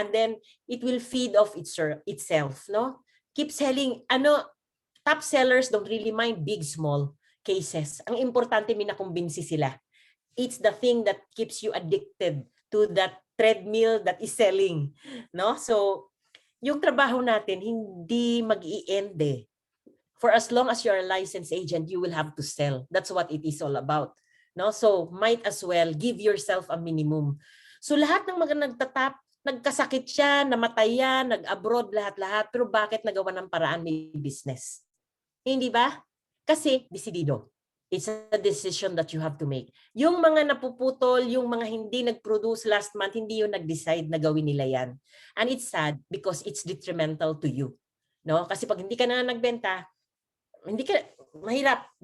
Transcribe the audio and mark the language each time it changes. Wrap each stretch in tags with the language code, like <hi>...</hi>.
<en>And then it will feed off itself, no? Keep selling. Top sellers don't really mind big, small cases.</en> <tl>Ang importante, minakumbinsi sila.</tl> <en>It's the thing that keeps you addicted to that treadmill that is selling, no?</en> <tl>So yung trabaho natin hindi mag-i-end eh.</tl> <en>For as long as you're a licensed agent, you will have to sell. That's what it is all about. No? So might as well give yourself a minimum.</en> <tl>So lahat ng mga nagtatap, nagkasakit siya, namatay yan, nag-abroad lahat-lahat, pero bakit nagawa ng paraan, may business? Hindi ba? Kasi desidido.</tl> <en>It's a decision that you have to make.</en> <tl>Yung mga napuputol, yung mga hindi nag-produce last month, hindi yung nag-decide na gawin nila yan.</tl> <en>And it's sad because it's detrimental to you. No?</en> <tl>Kasi pag hindi ka na nagbenta, hindi ka, mahirap.</tl>